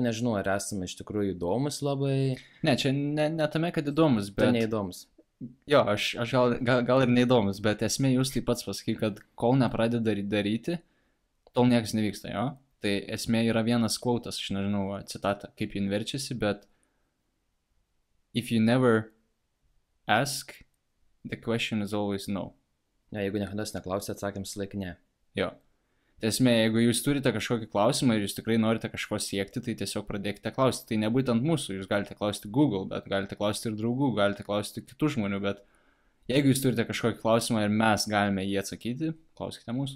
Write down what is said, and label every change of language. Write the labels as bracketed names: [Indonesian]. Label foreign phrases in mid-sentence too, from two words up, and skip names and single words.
[Lithuanian] Nežinau, ar esame iš tikrųjų įdomus labai. Ne, čia ne tame, kad įdomus, bet... Tai neįdomus. Jo, aš gal ir neįdomus, bet esmė jūs taip pats pasakai, kad kol nepradeda daryti, tol niekas nevyksta, jo? Tai esmė yra vienas quotas, aš nežinau citatą, kaip jin verčiasi, bet [English] if you never ask, the question is always no. [Lithuanian] Ja, jeigu niekada neklausė, atsakymas laik ne. Jo. Tai esmė, jeigu jūs turite kažkokį klausimą ir jūs tikrai norite kažko siekti, tai tiesiog pradėkite klausti. Tai nebūtent mūsų, jūs galite klausti Google, bet galite klausti ir draugų, galite klausti kitų žmonių, bet jeigu jūs turite kažkokį klausimą ir mes galime jį atsakyti, klauskite mūsų.